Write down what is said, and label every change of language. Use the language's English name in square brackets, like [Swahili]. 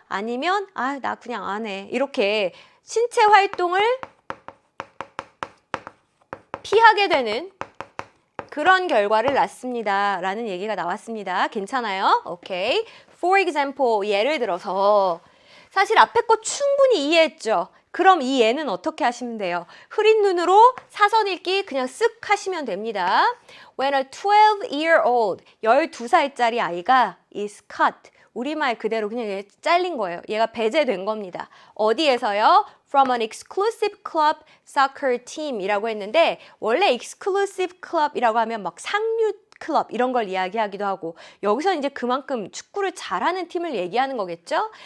[Korean] 아니면 나 그냥 안 해. 이렇게 신체 활동을 피하게 되는 그런 결과를 낳습니다. 라는 얘기가 나왔습니다. 괜찮아요? 오케이. [English] For example, [Korean] 예를 들어서 사실 앞에 거 충분히 이해했죠? 그럼 이 예는 어떻게 하시면 돼요? 흐린 눈으로 사선 읽기 그냥 쓱 하시면 됩니다. [English] When a 12-year-old, [Korean] 12살짜리 아이가 [English] is cut. [Korean] 우리말 그대로 그냥 얘 잘린 거예요. 얘가 배제된 겁니다. 어디에서요? [English] From an exclusive club soccer team [Korean] 이라고 했는데 원래 exclusive club이라고 하면 막 상류 클럽 이런 걸 이야기하기도 하고 여기서 이제 그만큼 축구를 잘하는 팀을 얘기하는 거겠죠?